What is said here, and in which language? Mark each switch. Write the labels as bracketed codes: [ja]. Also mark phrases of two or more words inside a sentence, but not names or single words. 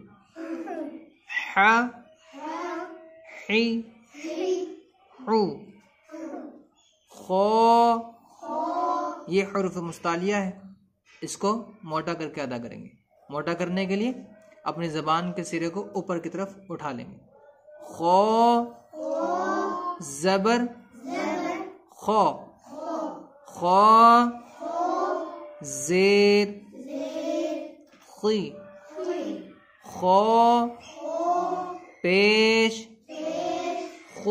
[ur] حا حی حو. خو یہ حروف مستعلیہ ہے, اس کو موٹا کر کے ادا کریں گے. موٹا کرنے کے لیے اپنی زبان کے سرے کو اوپر کی طرف اٹھا لیں گے. خو زبر خو. خو زیر خی. خو پیش خو.